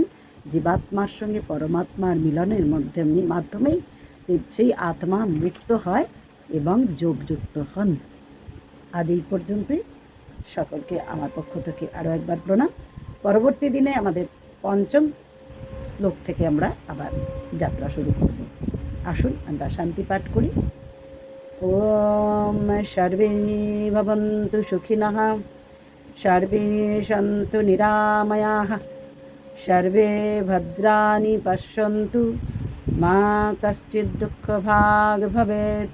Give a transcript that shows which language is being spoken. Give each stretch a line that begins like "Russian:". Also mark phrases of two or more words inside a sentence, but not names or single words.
Bangla: জীবাত্মার সঙ্গে পরমাত্মার মিলনের মাধ্যমেই সেই আত্মা মুক্ত হয় এবং যোগযুক্ত হন। আজ এই পর্যন্তই। সকলকে আমার পক্ষ থেকে আরও একবার প্রণাম। পরবর্তী দিনে আমাদের 5ম শ্লোক থেকে আমরা আবার যাত্রা শুরু করব। আসুন আমরা শান্তি পাঠ করি।
Sanskrit: ওম সর্বে ভবন্তু সুখিনঃ, সর্বে সন্তু নিরাময়াঃ, সর্বে ভদ্রাণি পশ্যন্তু, মা কশ্চিৎ দুঃখভাগ্ ভবেৎ।